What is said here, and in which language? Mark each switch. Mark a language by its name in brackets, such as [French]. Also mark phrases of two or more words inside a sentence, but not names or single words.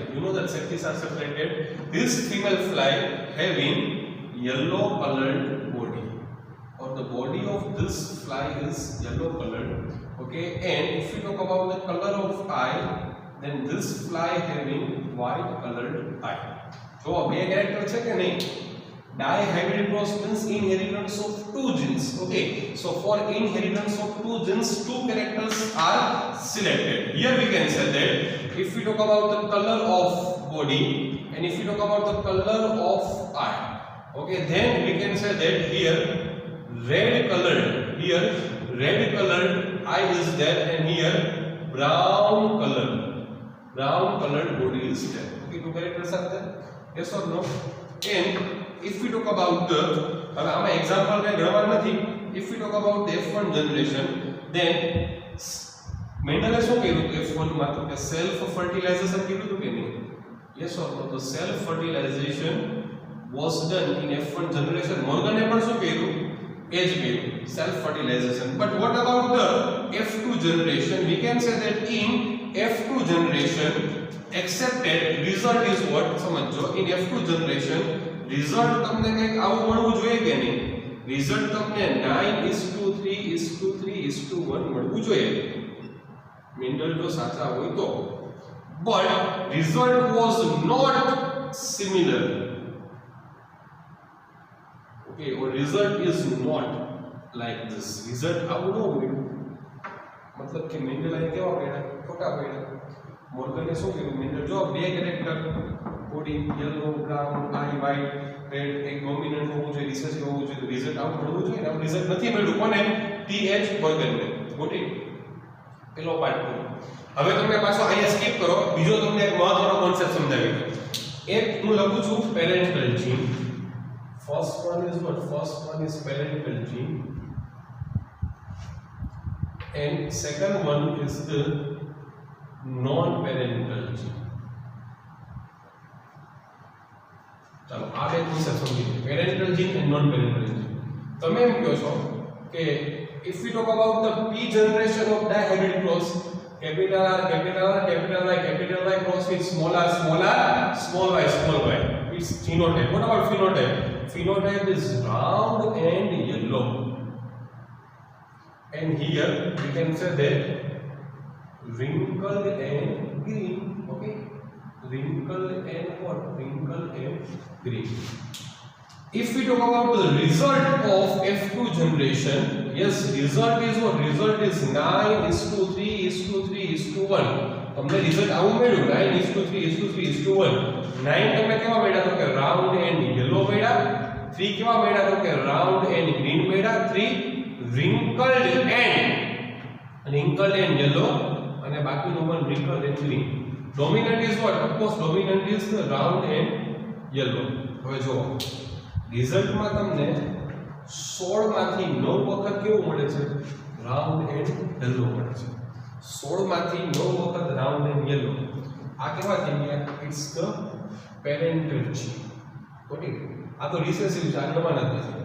[English] You know that sexes are separated. This female fly having yellow colored body, or the body of this fly is yellow colored. Okay, and if we talk about the color of eye, then this fly having white colored eye. [Gujarati] So બે character છે કે નહીં? [English] Dihybrid cross means inheritance of two genes. Okay, so for inheritance of two genes, two characters are selected. Here we can say that if we talk about the color of body and if we talk about the color of eye, okay, then we can say that here red colored eye is there, and here brown colored body is there. Okay, two characters are there. Yes or no? And if we talk about the, [Gujarati] હવે આમાં એક્ઝામ્પલ કઈ ગણવા નથી. [English] If we talk about the F1 generation, then [Gujarati] મેન્ડલે શું કર્યું [English] F1 માં? [Gujarati] તો કે [English] self fertilization [Gujarati] કર્યું હતું કે નહીં? [English] Yes or no? તો self fertilization was done in F1 generation. [Gujarati] મોર્ગને પણ શું કર્યું? એ જ કર્યું, [English] self fertilization. But what about the F2 generation? We can say that in F2 generation accepted result is what? [Gujarati] સમજો, [English] in F2 generation result [Gujarati] તમને કંઈક આવું મળવું જોઈએ કે નહીં? result તમને 9:3:3:1 મળવું જોઈએ, મેન્ડલ જો સાચા હોય તો. [English] but result was not similar. okay, or result is not like this. [Gujarati] result આવું ન હોય, મતલબ કે મેન્ડલ આ કેવા પડ્યા? ખોટા પડ્યા. મોર્ગને શું કર્યું? મેન્ડલ જો બે [English] character body yellow, brown, eye white, red, [Gujarati] એક ડોમિનન્ટ હોવું જોઈએ, રિસેસિવ હોવું જોઈએ, તો રિઝલ્ટ આવું મળવું જોઈએ ને. આવું રિઝલ્ટ નથી મળ્યું. કોને? TH વર્ગનને. ગોટી પેલો પાર્ટ પૂરો. હવે તમે પાછો અહીંયા સ્કીપ કરો. બીજો તમને એક મહત્વનો કોન્સેપ્ટ સમજાવી દઉં. એક હું લખું છું [English] parental gene. first one is parental gene, and second one is the non-parental gene. [Gujarati] चलो आ બે કોન્સેપ્ટ સમજીએ, [English] parental gene and non parental gene. [Gujarati] તમે એમ કહો છો કે [English] if we talk about the P generation of dihybrid cross, capital R, capital R, capital Y, capital Y cross with small r, small y, small y, it's phenotype. What about phenotype? Phenotype is round and yellow, and here we can say that wrinkled and green. Okay, wrinkled and what? Wrinkled and green. If we talk about the result of F2 generation, yes, result is what? Result is 9:3:3:1. [Gujarati] તમને રિઝલ્ટ આવું મળ્યું, 9:3:3:1. 9 તમને કેવા મળ્યા? તો કે [English] round and yellow [Gujarati] મળ્યા. 3 કેવા મળ્યા? તો કે [English] round and green [Gujarati] મળ્યા. [English] 3 wrinkled and yellow, [Gujarati] અને બાકીનું પણ [English] wrinkled and green. Dominant is what? Of course, dominant is the round and yellow. [Gujarati] હવે જો રિઝલ્ટમાં તમને 16 માંથી 9 વખત કેવું મળે છે? [English] round and yellow [Gujarati] મળે છે. 16 માંથી 9 વખત [English] round and yellow. [Gujarati] આ કેવા થઈ ગયા? [English] it's the parental gene. [Gujarati] ઓકે, આ તો રિસેસિવ છે, આ જમાના જ નથી.